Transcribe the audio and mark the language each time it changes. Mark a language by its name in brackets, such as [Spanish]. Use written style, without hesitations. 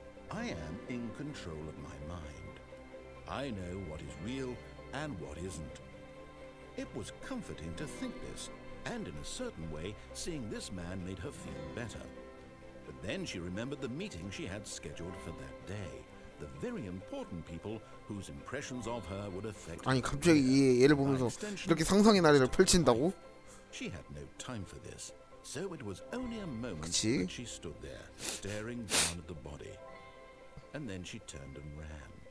[English] I am in control of my mind. I know what is real and what isn't. It was comforting to think this, and in a certain way, seeing this man made her feel better. But then she remembered the meeting she had scheduled for that day. The very important people whose impressions of her would affect. [Korean] 아니 갑자기 얘를 보면서 이렇게 상상의 나래를 펼친다고? [English] She had no time for this, so it was only a moment [Korean] 그치? [English] that she stood there, staring down at the body, and then she turned and ran.